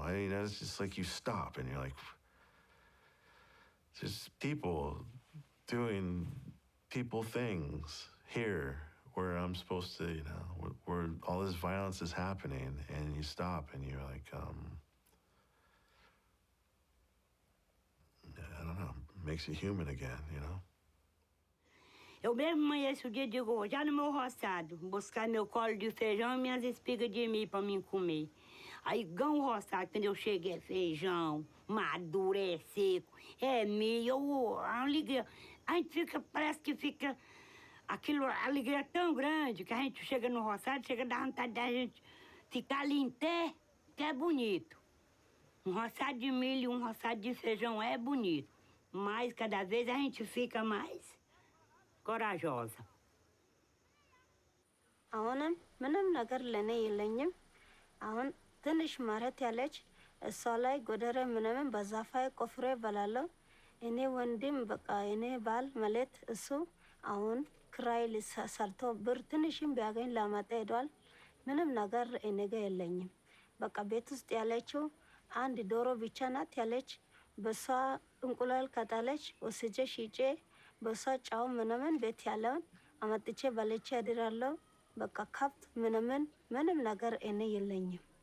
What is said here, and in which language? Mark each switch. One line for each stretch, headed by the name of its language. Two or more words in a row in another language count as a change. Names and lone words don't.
English: It's just like you stop and you're like, just people doing people things here where I'm supposed to, you know, where all this violence is happening, and you stop and you're like, I don't know, makes you human again, you know?
Portuguese: Eu mesmo amanheço o dia, digo, já no meu roçado, buscar meu colo de feijão e minhas espigas de milho para mim comer. Aí, gão roçado, quando eu chego, é feijão, maduro, é seco, é milho, a alegria. A gente fica, parece que fica, aquilo, a alegria é tão grande que a gente chega no roçado, chega a dar vontade da gente ficar ali em pé, que é bonito. Um roçado de milho, um roçado de feijão é bonito, mas cada vez a gente fica mais corajosa.
Amharic: አሁንም ምንም ነገር ለኔ የለኝም። አሁን ትንሽ መሬት ያለች እሷ ላይ ጎደረ ምንም በዛፋይ ቆፍሬ በላለሁ። እኔ ወንድም በቃ እኔ ባል ማለት እሱ አሁን ክራይ ሰርቶ ብር ትንሽም ቢያገኝ ላመጣ ሄዷል። ምንም ነገር እኔ ጋር የለኝም። በቃ ቤት ውስጥ ያለችው አንድ ዶሮ ብቻ ናት ያለች። በሷ እንቁላል ከጣለች ወስጄ ሽጬ በሷ ጫው ምንም ቤት ያለውን አመጥቼ በልቼ አድራለሁ። በቃ ከብት ምንም ነገር እኔ የለኝም።